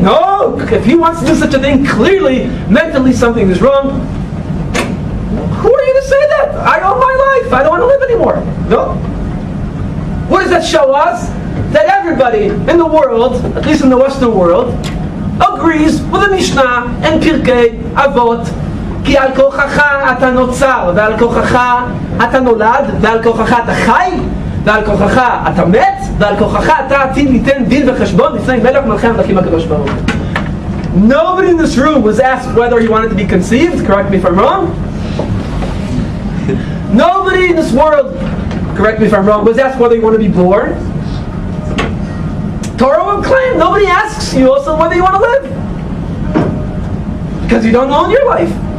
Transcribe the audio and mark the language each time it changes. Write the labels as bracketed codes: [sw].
[en] No, if he wants to do such a thing, clearly, mentally something is wrong. Who are you to say that? I own my life. I don't want to live anymore. No. What does that show us? That everybody in the world, at least in the Western world, agrees with the Mishnah and Pirkei Avot. [he] כי על כוחך אתה נוצר, ועל כוחך אתה נולד, ועל כוחך אתה חי, ועל כוחך אתה מת, ועל כוחך אתה עתיד ליתן דין וחשבון לפני מלך מלכי המלכים הקדוש ברוך הוא. [en] Nobody in this room was asked whether he wanted to be conceived, correct me if I'm wrong. Nobody in this world, correct me if I'm wrong, was asked whether you want to be born. Torah will claim, nobody asks you also whether you want to live. Because you don't own your life.